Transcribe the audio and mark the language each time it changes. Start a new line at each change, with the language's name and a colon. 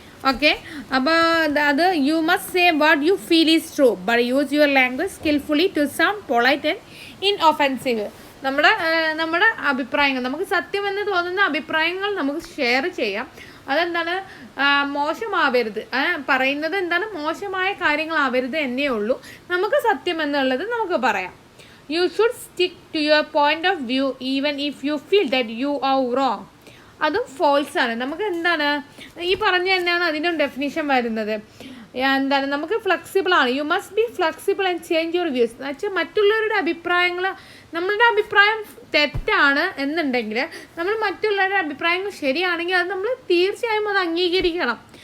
Malayalam: Okay, അപ്പോൾ അത്
English: You must say what you feel is true but use your language skilfully to sound polite and inoffensive.
Malayalam: നമ്മുടെ അഭിപ്രായങ്ങൾ, നമുക്ക് സത്യമെന്ന് തോന്നുന്ന അഭിപ്രായങ്ങൾ നമുക്ക് ഷെയർ ചെയ്യാം. അതെന്താണ് മോശമാവരുത്, പറയുന്നത് എന്താണ് മോശമായ കാര്യങ്ങളാവരുത് എന്നേ ഉള്ളൂ. നമുക്ക് സത്യം എന്നുള്ളത് നമുക്ക് പറയാം.
English: You should stick to your point of view even if you feel that you are wrong.
Malayalam: അതും ഫോൾസ് ആണ്. നമുക്ക് എന്താണ് ഈ പറഞ്ഞ തന്നെയാണ് അതിൻ്റെ ഡെഫിനിഷൻ വരുന്നത്. എന്താണ് നമുക്ക് ഫ്ലെക്സിബിൾ ആണ്.
English: You must be flexible and change your views.
Malayalam: എന്ന് വെച്ചാൽ മറ്റുള്ളവരുടെ അഭിപ്രായങ്ങൾ, നമ്മളുടെ അഭിപ്രായം തെറ്റാണ് എന്നുണ്ടെങ്കിൽ നമ്മൾ മറ്റുള്ളവരുടെ അഭിപ്രായങ്ങൾ ശരിയാണെങ്കിൽ അത് നമ്മൾ തീർച്ചയായും അത് അംഗീകരിക്കണം.